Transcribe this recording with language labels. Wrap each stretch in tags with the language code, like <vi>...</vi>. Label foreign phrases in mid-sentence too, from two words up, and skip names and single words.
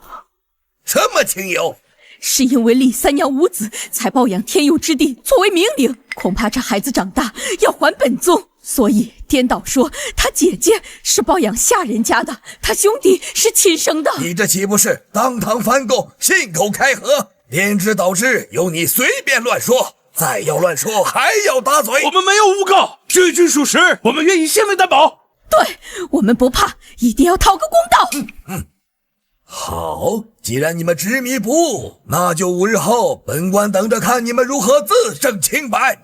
<zh>什麼情由？是因為李三娘無子，才抱養天佑之地作為名領，恐怕這孩子長大要還本宗，所以顛倒說他姐姐是抱養下人家的，他兄弟是親生的。你這豈不是當堂翻供，信口開河？顛之倒之，由你隨便亂說，再要亂說還要打嘴。我們沒有誣告，句句屬實，我們願以性命擔保。對，我們不怕，一定要討個公道。好，既然你們執迷不悟，那就5日後，本官等着看你們如何自證清白。</zh>